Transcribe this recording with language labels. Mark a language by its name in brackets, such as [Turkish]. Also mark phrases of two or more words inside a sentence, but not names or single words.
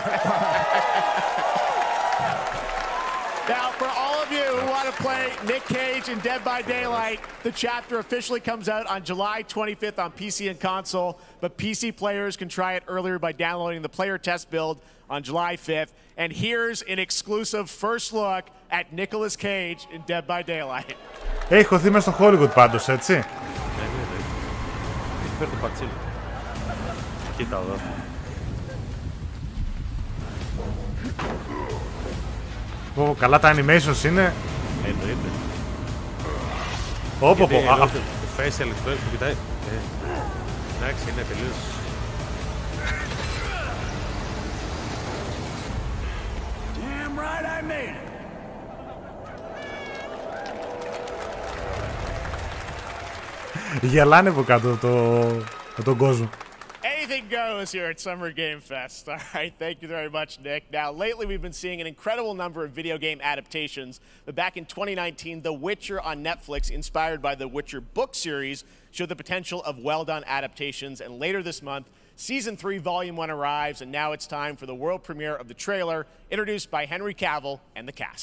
[English] Now, for all of you who want to play Nick Cage in Dead by Daylight, the chapter officially comes out on July 25th on PC and console, but PC players can try it earlier by downloading the player test build on July 5th. And here's an exclusive first look at Nicolas Cage in Dead by Daylight. [Greek] Έχει χωθεί μες στο Hollywood πάντως, έτσι. Έχει φέρει το πατσίλι. Κοίτα εδώ. Καλά τα animations είναι. Εννοείται. Το [English] facial expression [Greek] που κοιτάει. Εντάξει, είναι τελείως. [English] Damn right I made it. [Greek] Γελάνε από κάτω τον κόσμο. [English] Anything goes here at Summer Game Fest. All right, thank you very much, Nick. Now, lately we've been seeing an incredible number of video game adaptations. But back in 2019, The Witcher on Netflix, inspired by the Witcher book series, showed the potential of well-done adaptations. And later this month, Season 3, Volume 1 arrives, and now it's time for the world premiere of the trailer, introduced by Henry Cavill and the cast.